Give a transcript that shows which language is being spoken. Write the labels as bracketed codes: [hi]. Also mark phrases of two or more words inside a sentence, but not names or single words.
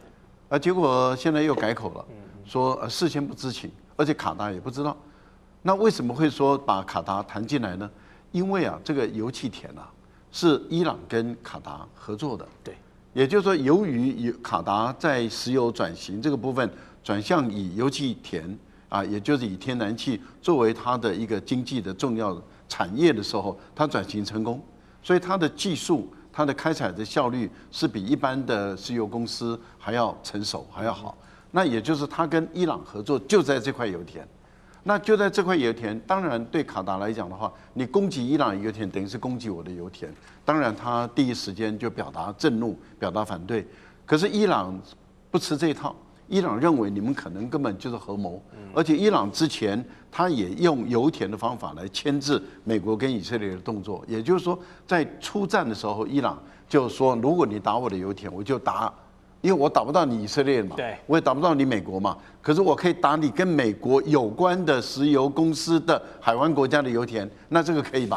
[zh] 結果現在又改口了，說事先不知情，而且卡達也不知道。那為什麼會說把卡達談進來呢？因為這個油氣田是伊朗跟卡達合作的。對。也就是說，由於卡達在石油轉型這個部分轉向以油氣田也就是以天然氣作為它的一個經濟的重要產業的時候，它轉型成功，所以它的技術、它的開採的效率是比一般的石油公司還要成熟、還要好。那也就是它跟伊朗合作就在這塊油田，那就在這塊油田，當然對卡達來講的話，你攻擊伊朗油田等於是攻擊我的油田，當然他第一時間就表達震怒、表達反對。可是伊朗不吃這一套，伊朗認為你們可能根本就是合謀，而且伊朗之前他也用油田的方法來牽制美國跟以色列的動作，也就是說，在出戰的時候，伊朗就說，如果你打我的油田，我就打。因為我打不到你以色列嘛，我也打不到你美國嘛，可是我可以打你跟美國有關的石油公司的海灣國家的油田，那這個可以吧？